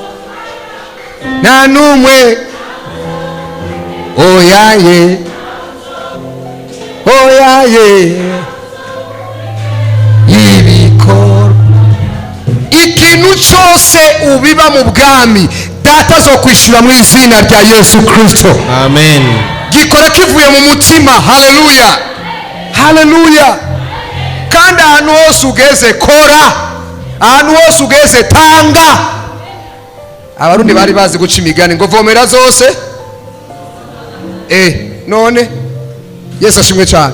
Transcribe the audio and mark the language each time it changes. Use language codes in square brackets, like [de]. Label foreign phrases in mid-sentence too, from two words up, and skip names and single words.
[rw] Nta numwe. Oyaye. Oyaye. Y'ibiko. Ikintu cyose ubiba mu bwami, data zo kwishura mu izina rya Yesu Kristo. Amen. Gikora kivuye mu mutima. Haleluya, haleluya. Kandi ahantu hose ugeze kora, ahantu hose ugeze tanga. Abarundi bari bazi guca imigani ngo vomera zose none Yesu ashimwe cyane.